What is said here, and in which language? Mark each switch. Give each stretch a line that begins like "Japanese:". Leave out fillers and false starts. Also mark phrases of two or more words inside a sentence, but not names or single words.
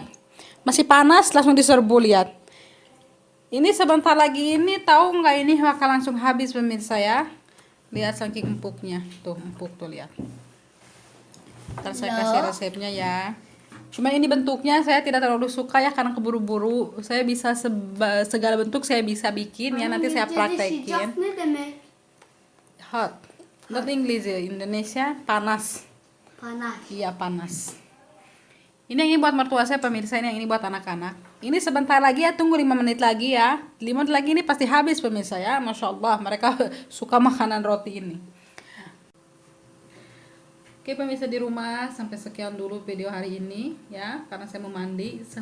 Indonesian: Masih panas langsung diserbu, lihat. Ini sebentar lagi ini, tahu nggak, ini bakal langsung habis pemirsa ya. Lihat saking empuknya. Tuh empuk tuh, lihat. Ntar saya kasih resepnya ya. Cuma ini bentuknya saya tidak terlalu suka ya, karena keburu-buru. Saya bisa segala bentuk saya bisa bikin ya, nanti saya praktekin.
Turkish: Sıcak ne demek?
English: Hot. Not English
Indonesian: ya, Indonesia panas. Panas. Iya panas. Ini yang ini buat mertua saya pemirsa, ini yang ini buat anak-anak. Ini sebentar lagi ya, tunggu 5 menit lagi ya. 5 menit lagi ini pasti habis pemirsa ya.
Arabic: ما شاء الله,
Indonesian: mereka suka makanan roti ini. Oke pemirsa di rumah, sampai sekian dulu video hari ini ya, karena saya mau mandi.